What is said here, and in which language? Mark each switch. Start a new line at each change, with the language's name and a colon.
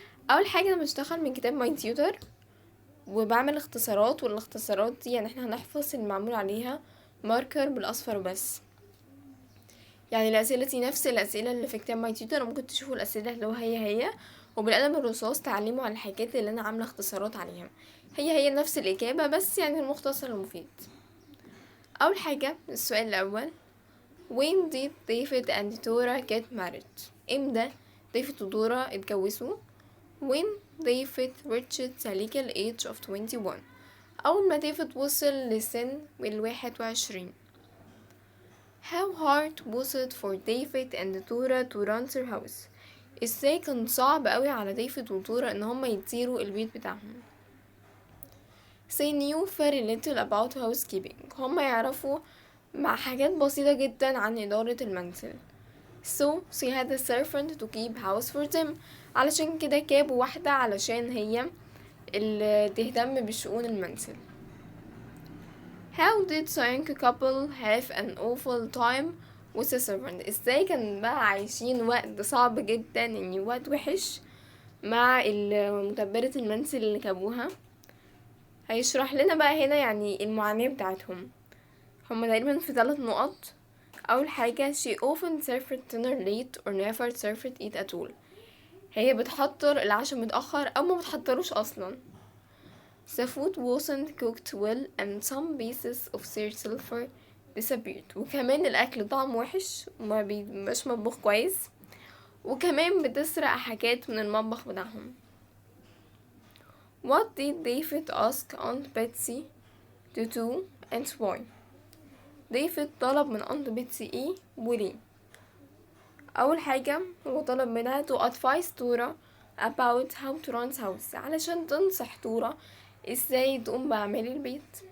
Arabic: أول حاجة أنا بشتغل من كتاب ماي تيوتر وبعمل اختصارات، والاختصارات دي احنا هنحفظ المعمول عليها ماركر بالاصفر بس. الاسئله دي نفس الاسئله اللي في كتاب ماي تيوتر، ممكن تشوفوا الاسئله اللي هي وبالقلم الرصاص تعلموا على الحاجات اللي انا عامله اختصارات عليها، هي نفس الاجابه بس المختصر المفيد. اول حاجه السؤال الاول:
English: when did David and Dora get married؟
Arabic: امتى ديفيد ودورا اتجوزوا؟
English: when David reached the legal age of 21،
Arabic: أول ما ديفيد وصل لسن 21.
English: How hard was it for David and Dora to run their house؟
Arabic: ازاي كان صعب قوي على ديفيد ودورا ان هما يديروا البيت بتاعهم.
English: They knew very little about housekeeping،
Arabic: هما يعرفوا مع حاجات بسيطة جدا عن إدارة المنزل.
English: So she had a servant to keep house for them،
Arabic: علشان كده جابوا واحدة علشان هي اللي تهتم بشؤون المنزل.
English: How did the young couple have an awful time with the servant؟
Arabic: ازاي كان بقى عايشين وقت صعب جدا، وقت وحش مع مدبرة المنزل اللي جابوها. هيشرح لنا بقى هنا المعاناة بتاعتهم. هما تقريبا في 3 نقط. اول حاجة
English: she often served dinner late or never served it at all،
Arabic: هي بتحضر العشاء متأخر او ما بتحضروش اصلا.
English: The food wasn't cooked well and some pieces of their silver disappeared،
Arabic: وكمان الأكل طعم وحش وما بيبقاش مطبوخ كويس، وكمان بتسرق حاجات من المطبخ بتاعهم.
English: What did David ask Aunt Betsy to do and why؟
Arabic: ديفيد طلب من Aunt Betsy ايه وليه؟ أول حاجة هو طلب منها
English: to advise Dora about how to run house،
Arabic: علشان تنصح دورا ازاي تقوم بأعمال البيت.